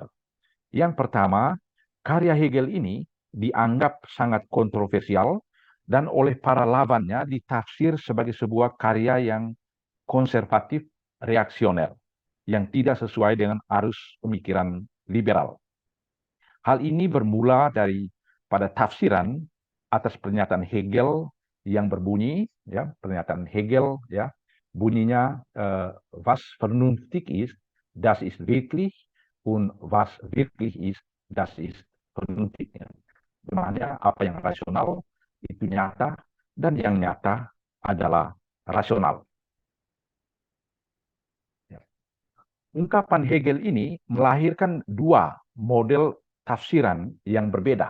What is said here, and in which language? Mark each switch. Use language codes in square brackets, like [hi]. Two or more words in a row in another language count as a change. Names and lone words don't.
[id] Yang pertama, karya Hegel ini dianggap sangat kontroversial dan oleh para lawannya ditafsir sebagai sebuah karya yang konservatif reaksioner, yang tidak sesuai dengan arus pemikiran liberal. Hal ini bermula dari pada tafsiran atas pernyataan Hegel yang berbunyi, ya, pernyataan Hegel, ya, bunyinya [de] was vernünftig ist, das ist wirklich, und was wirklich ist, das ist vernünftig. [id] Ya. Dimana apa yang rasional itu nyata dan yang nyata adalah rasional. Ya. Ungkapan Hegel ini melahirkan dua model tafsiran yang berbeda.